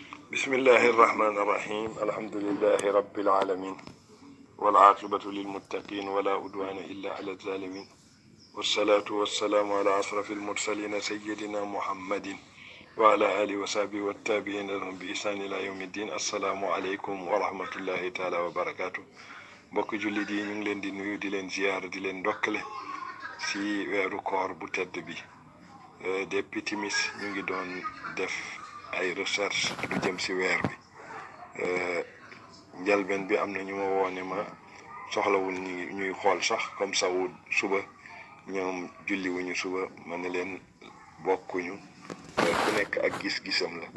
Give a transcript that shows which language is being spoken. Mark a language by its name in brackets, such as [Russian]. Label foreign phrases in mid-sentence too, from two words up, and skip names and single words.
[Arabic] بسم الله الرحمن الرحيم الحمد لله رب العالمين والعاقبة للمتقين ولا عدوان إلا على الظالمين والصلاة والسلام على أشرف المرسلين سيدنا محمد وعلى آله وصحبه والتابعين لهم بإحسان إلى يوم الدين. السلام عليكم ورحمة الله تعالى وبركاته. [Wolof] mbokk jullit yi ñu ngi leen di nuyu di leen ziyaara di leen ndokkale si weeru koor bu tedd bi. depuis timis ñu ngi doon def ay recherche lu jëm si weer bi. njalbeen bi am na ñu ma woone ma soxlawul ñuy xool sax [French] comme ça [Wolof] wu suba ñoom julli wuñu suba ma ne leen bokkuñu ku nekk ak gis-gisam la.